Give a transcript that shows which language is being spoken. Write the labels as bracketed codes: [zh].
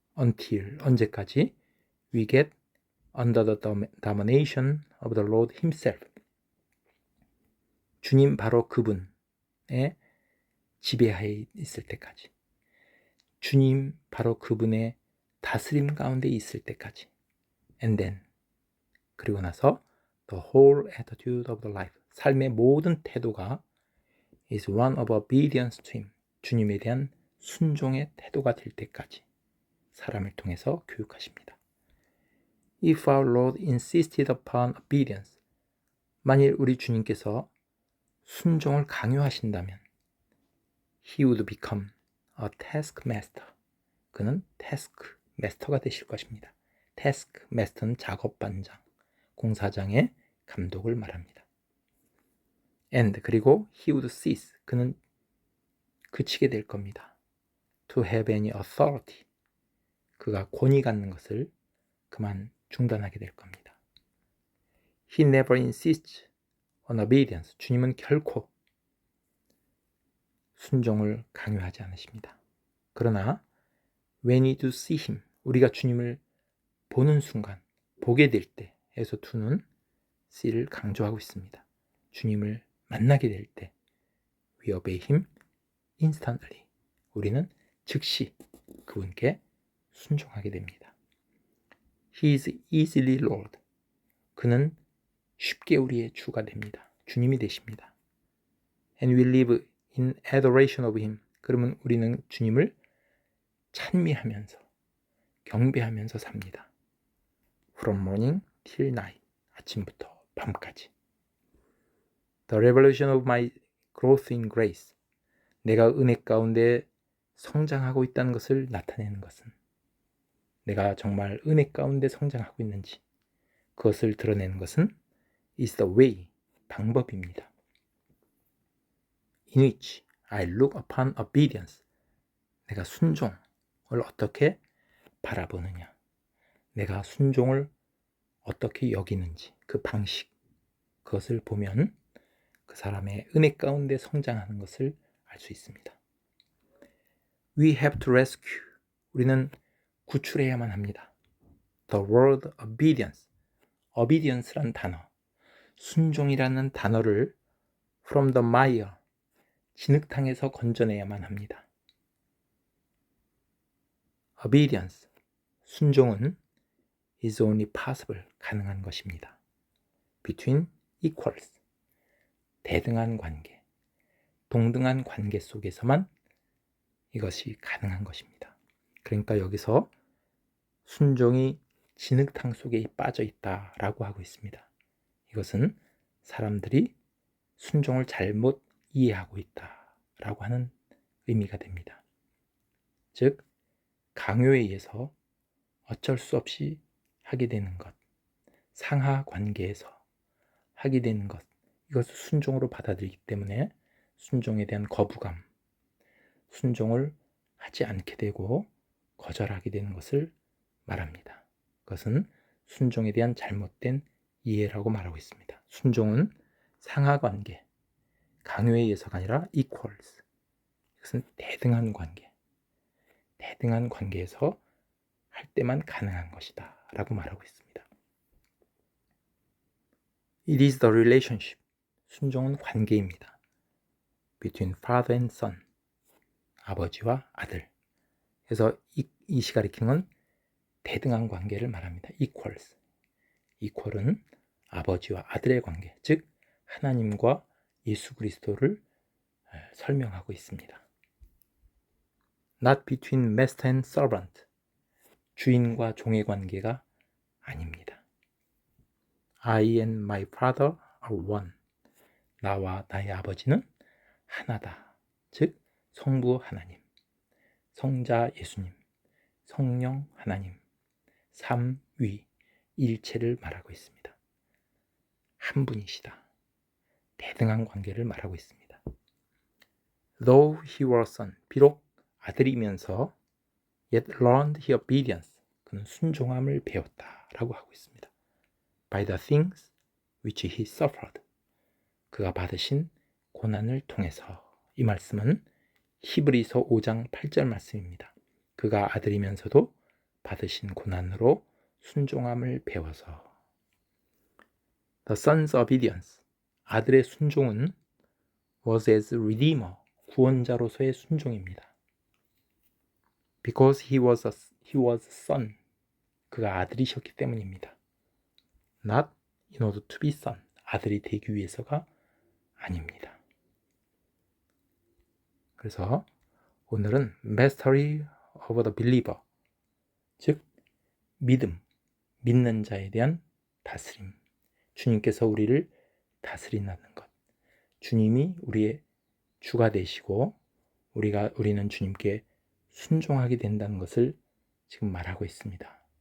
[en] Until, [ko] 언제까지? [en] We get under the domination of the Lord himself, [ko] 주님 바로 그분의 지배하에 있을 때까지, 주님 바로 그분의 다스림 가운데 있을 때까지. [en] And then, [ko] 그리고 나서 [en] the whole attitude of the life, [ko] 삶의 모든 태도가 [en] is one of obedience to him, [ko] 주님에 대한 순종의 태도가 될 때까지 사람을 통해서 교육하십니다. [en] If our Lord insisted upon obedience, [ko] 만일 우리 주님께서 순종을 강요하신다면 [en] He would become a taskmaster, [ko] 그는 taskmaster가 되실 것입니다. taskmaster는 작업반장, 공사장의 감독을 말합니다. [en] And, [ko] 그리고 [en] he would cease, [ko] 그는 그치게 될 겁니다. [en] To have any authority, [ko] 그가 권위 갖는 것을 그만 중단하게 될 겁니다. [en] He never insists on obedience, [ko] 주님은 결코 순종을 강요하지 않으십니다. 그러나 [en] when we do see him, [ko] 우리가 주님을 보는 순간, 보게 될 때에서 to는 see를 강조하고 있습니다. 주님을 만나게 될 때 [en] we obey him instantly, [ko] 우리는 즉시 그분께 순종하게 됩니다. [en] He is easily Lord, [ko] 그는 쉽게 우리의 주가 됩니다. 주님이 되십니다. [en] And we live in adoration of him, [ko] 그러면 우리는 주님을 찬미하면서 경배하면서 삽니다. [en] From morning till night, [ko] 아침부터 밤까지. [en] The revelation of my growth in grace, [ko] 내가 은혜 가운데 성장하고 있다는 것을 나타내는 것은, 내가 정말 은혜 가운데 성장하고 있는지 그것을 드러내는 것은 [en] is the way, [ko] 방법입니다. [en] In which I look upon obedience, [ko] 내가 순종을 어떻게 바라보느냐, 내가 순종을 어떻게 여기는지 그 방식, 그것을 보면 그 사람의 은혜 가운데 성장하는 것을 알 수 있습니다. [en] We have to rescue, [ko] 우리는 구출해야만 합니다. [en] The word obedience, [ko] obedience란 단어, 순종이라는 단어를 [en] from the mire, [ko] 진흙탕에서 건져내야만 합니다. [en] Obedience, [ko] 순종은 [en] is only possible, [ko] 가능한 것입니다. [en] between equals, [ko] 대등한 관계, 동등한 관계 속에서만 이것이 가능한 것입니다. 그러니까 여기서 순종이 진흙탕 속에 빠져 있다라고 하고 있습니다. 이것은 사람들이 순종을 잘못 이해하고 있다라고 하는 의미가 됩니다. 즉, 강요에 의해서 어쩔 수 없이 하게 되는 것, 상하 관계에서 하게 되는 것, 이것을 순종으로 받아들이기 때문에 순종에 대한 거부감, 순종을 하지 않게 되고 거절하게 되는 것을 말합니다. 그것은 순종에 대한 잘못된 이해라고 말하고 있습니다. 순종은 상하 관계, 강요에 의해서가 아니라 equals, 이것은 대등한 관계, 대등한 관계에서 할 때만 가능한 것이다 라고 말하고 있습니다. [en] It is the relationship, [ko] 순종은 관계입니다. [en] Between father and son, [ko] 아버지와 아들. 그래서 이시 가리키는 건 대등한 관계를 말합니다. equals, equal은 아버지와 아들의 관계, 즉 하나님과 예수 그리스도를 설명하고 있습니다. [en] Not between master and servant, [ko] 주인과 종의 관계가 아닙니다. [en] I and my father are one, [ko] 나와 나의 아버지는 하나다. 즉 성부 하나님, 성자 예수님, 성령 하나님, 삼위 일체를 말하고 있습니다. 한 분이시다. 대등한 관계를 말하고 있습니다. [en] Though he was son, [ko] 비록 아들이면서 [en] yet learned he obedience, [ko] 그는 순종함을 배웠다라고 하고 있습니다. [en] By the things which he suffered, [ko] 그가 받으신 고난을 통해서. 이 말씀은 히브리서 5장 8절 말씀입니다. 그가 아들이면서도 받으신 고난으로 순종함을 배워서. [en] The son's obedience, [ko] 아들의 순종은 [en] was as redeemer, [ko] 구원자로서의 순종입니다. [en] Because he was son, [ko] 그가 아들이셨기 때문입니다. [en] Not in order to be son, [ko] 아들이 되기 위해서가 아닙니다. 그래서 오늘은 [en] Mastery of the believer, [ko] 즉 믿는 자에 대한 다스림, 주님께서 우리를 다스린다는 것, 주님이 우리의 주가 되시고 우리는 주님께 순종하게 된다는 것을 지금 말하고 있습니다.